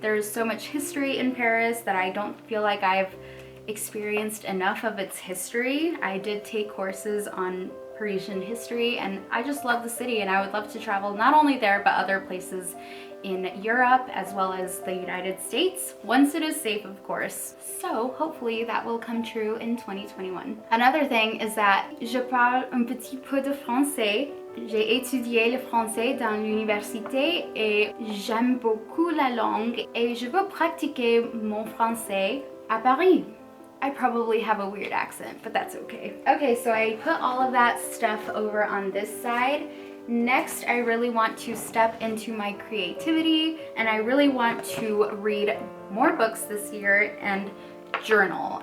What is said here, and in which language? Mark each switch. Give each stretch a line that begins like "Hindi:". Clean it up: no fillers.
English: There's so much history in Paris that I don't feel like I've experienced enough of its history. I did take courses on Parisian history and I just love the city, and I would love to travel not only there but other places in Europe as well as the United States, once it is safe, of course. So hopefully that will come true in 2021. Another thing is that
French: je parle un petit peu de français. J'ai étudié le français dans l'université et j'aime beaucoup la langue et je veux pratiquer mon français à Paris.
English: I probably have a weird accent, but that's okay. Okay, so I put all of that stuff over on this side. Next, I really want to step into my creativity, and I really want to read more books this year and journal.